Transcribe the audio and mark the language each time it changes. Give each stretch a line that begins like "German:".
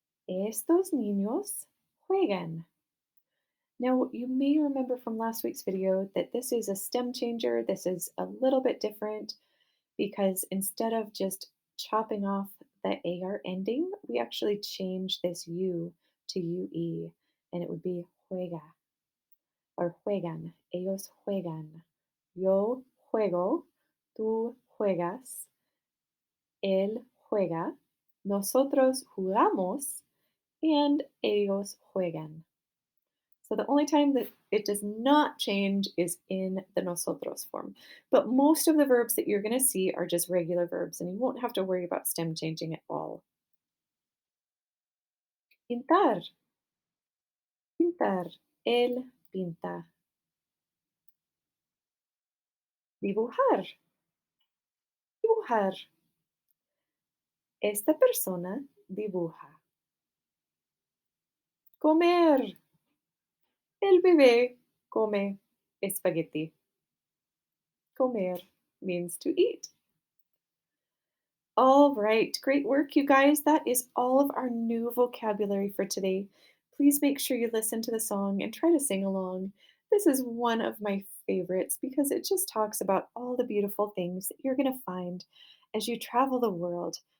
Spanish: Estos niños juegan.
English: Now, you may remember from last week's video that this is a stem changer. This is a little bit different because instead of just chopping off the AR ending, we actually change this U to UE, and it would be juega or juegan.
Spanish: Ellos juegan. Yo juego, tú juegas, él juega, nosotros jugamos, and ellos juegan.
English: So the only time that it does not change is in the nosotros form. But most of the verbs that you're going to see are just regular verbs, and you won't have to worry about stem changing at all.
Spanish: Pintar, pintar, él pinta. Dibujar, dibujar. Esta persona dibuja. Comer, el bebé come espagueti.
English: Comer means to eat. All right, great work, you guys. That is all of our new vocabulary for today. Please make sure you listen to the song and try to sing along. This is one of my favorites because it just talks about all the beautiful things that you're going to find as you travel the world.